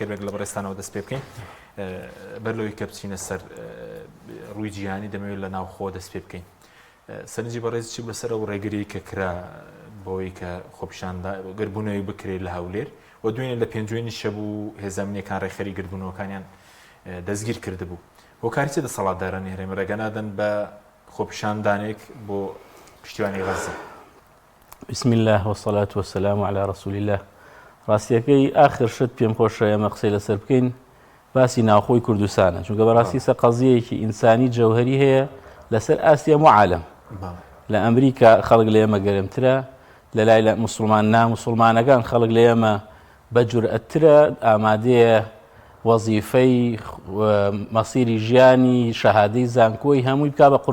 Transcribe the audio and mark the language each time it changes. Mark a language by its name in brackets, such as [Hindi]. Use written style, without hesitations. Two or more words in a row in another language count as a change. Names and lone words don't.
[Central Kurdish] بێک لە بەڕێستانەوە دەست پێ بکەین بەر لەوەی کە بچینە سەر ڕووی جیهانی دەمەوێت لە ناوخۆ دەست پێ بکەین سەرنجی بەڕێز چی بەسەر ئەو ڕێگری کە کرا بۆی کە خۆپیشاندا گربوونەوەی بکرێت لە هەولێر و دوێنێ لە پێنجوێنی شەبوو هێزانمینەکان ڕێخەری گربوونەوەکانیان دەستگیر کردبوو هۆکاری چێ دەسەڵاتدارانی هەرێم ڕێگە نادەن بە خۆپیشاندانێک بۆ پشتیوانی غەزە. [Arabic] بسم الله والصلاة والسلام على رسول الله. [Central Kurdish] ڕاستیەکەی ئاخر شت پێم خۆشە ئێمە قسەی لەسەر بکەین باسی ناوخۆی کوردستانە چونکە بەڕاستی سە قەزیەیەکی ئینسانی جەوهەری هەیە لەسەر ئاسیا و عالەم. لە ئەمریکا خەڵک لە ئێمە گەرمترە لە لای لە موسڵمان ناموسڵمانەکان خەڵک لە ئێمە بە جورئەترە ئامادەیە وەزیفەی مەسیری ژیانی شەهادەی زانکۆی هەمووی بکا بە